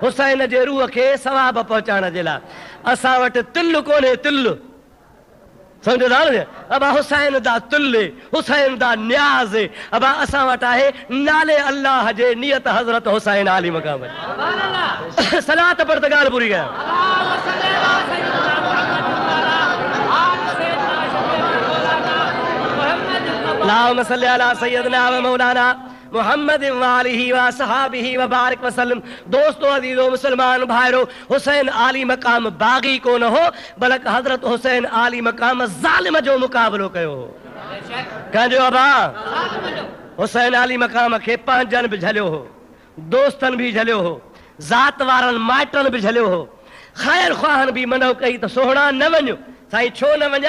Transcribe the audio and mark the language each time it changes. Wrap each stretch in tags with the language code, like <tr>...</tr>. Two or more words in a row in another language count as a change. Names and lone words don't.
<sd>हुसैन जे रूह खे सवाब पहुचाइण जे लाइ। असां वटि तिल कोन्हे, तिल समझो था न? अबा हुसैन दा तिल, हुसैन दा न्याज़, अबा असां वटि आहे नाले अल्लाह जे नियत हज़रत हुसैन आली मक़ाम। सलात पर त ॻाल्हि पूरी कयां।</sd> <ar>اللهم صل على سيدنا ومولانا محمد وآله وصحبه وبارك وسلم.</ar> <sd>दोस्तों अजीजो मुसलमान भाइरो, हुसैन आली मकाम बागी को न हो बल्कि हजरत हुसैन आली मकाम ज़ालिम जो मुकाबलो कयो। कंहिंजो अबा हुसैन आली मकाम खे पंहिंजनि बि झलियो हो, दोस्तनि बि झलियो हो, ज़ात वारनि माइटनि बि झलियो हो, ख़ैर ख़्वाहनि बि मनो कई त सोहणा न वञो। साईं छो न वञा?</sd>